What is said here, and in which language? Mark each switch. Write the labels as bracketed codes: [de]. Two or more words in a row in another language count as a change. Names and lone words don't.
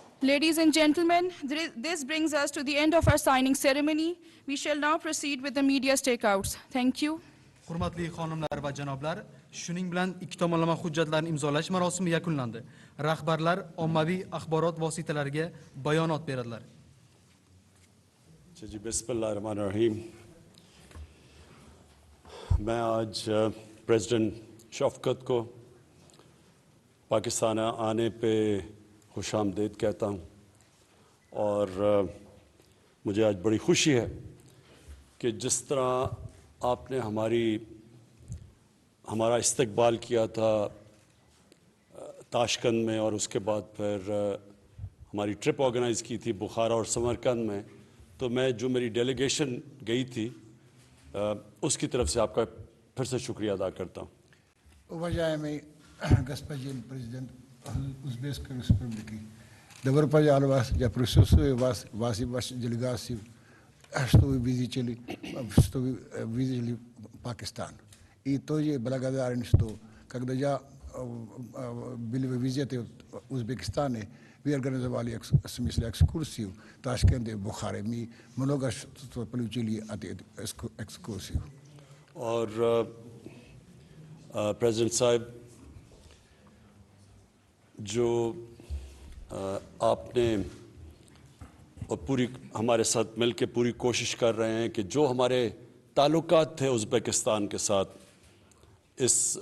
[en] Ladies and gentlemen, this brings us to the end of our signing ceremony. We shall now proceed with the media stakeouts. Thank you. [uz] Hurmatli xonimlar va janoblar, shuning bilan ikki tomonlama hujjatlarni imzolash marosimi yakunlandi. Rahbarlar ommaviy axborot vositalariga bayonot beradilar. [ur] جی بسم اللہ الرحمٰن الرحیم۔ میں آج پریزیڈنٹ شفقت کو پاکستان آنے پہ خوش آمدید کہتا ہوں اور مجھے آج بڑی خوشی ہے کہ جس طرح آپ نے ہمارا استقبال کیا تھا تاشقند میں اور اس کے بعد پھر ہماری ٹرپ آرگنائز کی تھی بخارا اور سمرقند میں، تو میں جو میری ڈیلیگیشن گئی تھی اس کی طرف سے آپ کا پھر سے شکریہ ادا کرتا ہوں. [ru] Уважаемый господин президент Узбекской республики, добро пожаловать. Я присутствую вас и вашей делегации, что вы видели Пакистан. И тоже благодарен, что когда я был в визите в Узбекистане, вы организовали в смысле экскурсию в Ташкенте, в Бухаре. Мы много что получили от этой экскурсии. [ur] اور پریزیڈنٹ صاحب، جو آپ نے اور پوری ہمارے ساتھ مل کر پوری کوشش کر رہے ہیں کہ جو ہمارے تعلقات تھے ازبکستان کے ساتھ اس